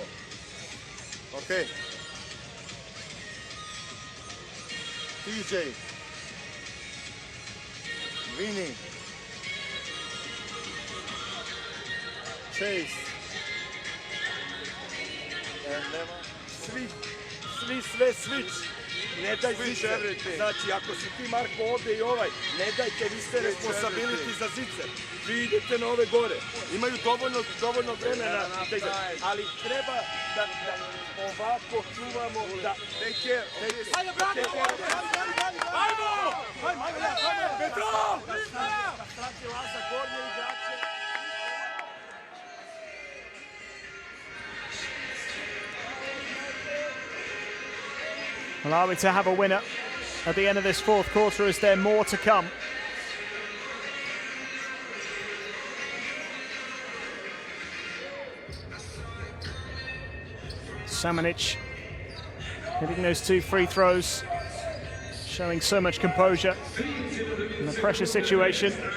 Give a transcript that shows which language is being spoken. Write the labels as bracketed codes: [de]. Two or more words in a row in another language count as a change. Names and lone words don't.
[en] Okay. TJ. Vinny. Chase. And [sr] Sve switch. Ne daj više. Znači, ako si ti Marko ovde i ovaj, ne dajte vi ste responsibility za zice. Vi idete na ove gore. Imaju dovoljno vremena. Ali treba da ovako čuvamo da... [en] Take care. [sr] Ajde, brate! Ajmo! Petrol! Strati Laza gornje igrače. [en] Well, are we to have a winner at the end of this 4th quarter? Is there more to come? Samanic hitting those 2 free throws, showing so much composure in the pressure situation.